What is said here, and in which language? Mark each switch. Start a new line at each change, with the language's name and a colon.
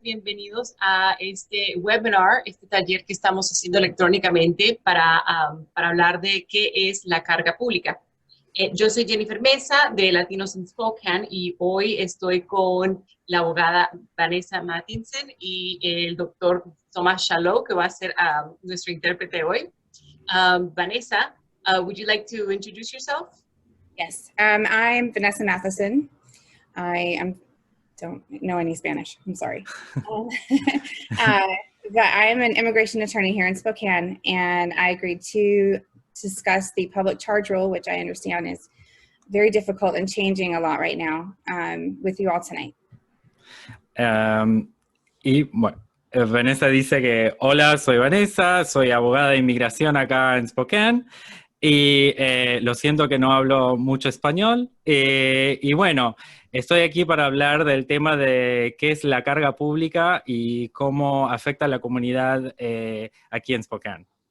Spanish: Bienvenidos a este webinar, este taller que estamos haciendo electrónicamente para hablar de qué es la carga pública. Yo soy Jennifer Mesa de Latinos in Spokane y hoy estoy con la abogada Vanessa Mattinson y el doctor Tomás Chalot, que va a ser nuestro intérprete hoy.
English: Vanessa, would you like to introduce yourself? Yes, I'm Vanessa Matheson. Don't know any Spanish, I'm sorry. But I'm an immigration attorney here in Spokane, and I agreed to discuss the public charge rule, which I understand is very difficult and changing a lot right now, with you all tonight.
Spanish: Y bueno, Vanessa dice que, hola, soy Vanessa, soy abogada de inmigración acá en Spokane, y lo siento que no hablo mucho español, y bueno, estoy aquí para hablar del tema de qué es la carga pública y cómo afecta a la comunidad aquí en Spokane.